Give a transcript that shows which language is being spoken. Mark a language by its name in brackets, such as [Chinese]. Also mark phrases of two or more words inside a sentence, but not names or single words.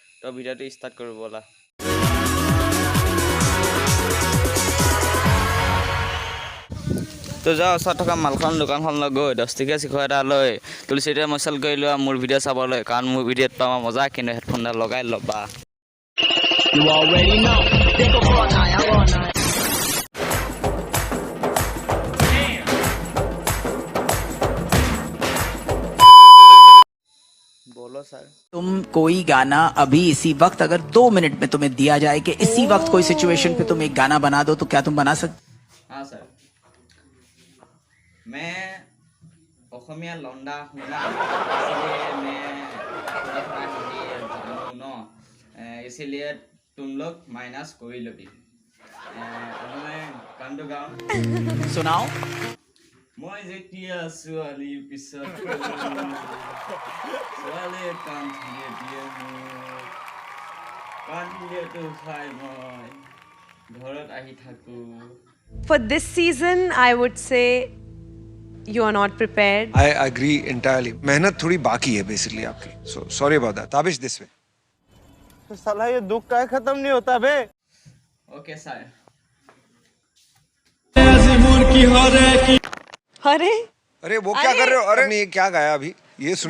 [Assamese] তো ভিডিওটো ষ্টাৰ্ট কৰোঁ ব'লা। তো যাওঁ ওচৰত থকা মালখন দোকানখনলৈ গৈ 10 টকীয়া চিখৰ এটা লৈ তুলসীটোৱে মচল কৰি লোৱা মোৰ ভিডিঅ' চাবলৈ, কাৰণ মোৰ ভিডিঅ'ত পাবা মজা, কিন্তু হেডফোনডাল লগাই ল'বা। [Hindi] बोलो सर। तुम कोई गाना अभी इसी वक्त अगर 2 मिनट में तुम्हें दिया जाए कि इसी वक्त कोई सिचुएशन पे तुम एक गाना बना दो, तो क्या तुम बना सकते? हाँ सर, मैं असमिया लौंडा हुना, इसलिए मैं थोड़ा थोड़ा हिंदी जानूँ न, इसलिए तुम लोग माइनस कोई लबी। मैं गान गाऊँ सुनाओ। [Assamese] মই যেতিয়া ছোৱালীৰ পিছত ছোৱালীয়ে কাণ ধুয়ে দিয়ে মোক, কান্দিলেতো খাই মই ঘৰত আহি থাকোঁ। [English] For this season, I would say you are not prepared. I agree entirely. [Hindi] मेहनत थोड़ी बाकी है बेसिकली आपकी. [English] So sorry about that. ताबिश this way. [Hindi] तो साला ये दुख का खत्म नहीं होता बे. ओके सर। अरे अरे वो क्या कर रहे हो? अरे नहीं, ये क्या गाया अभी? ये सुनो.